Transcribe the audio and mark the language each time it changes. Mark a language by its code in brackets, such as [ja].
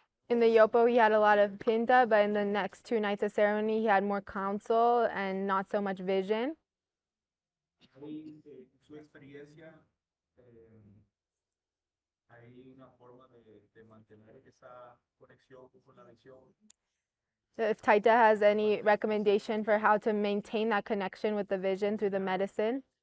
[en] In the Yopo, he had a lot of pinta, but in the next 2 nights of ceremony, he had more counsel and not so much vision. [es] Su experiencia, hay una forma de mantener esa conexión con la visión. [en] So if Taita has any recommendation for how to maintain that connection with the vision through the medicine.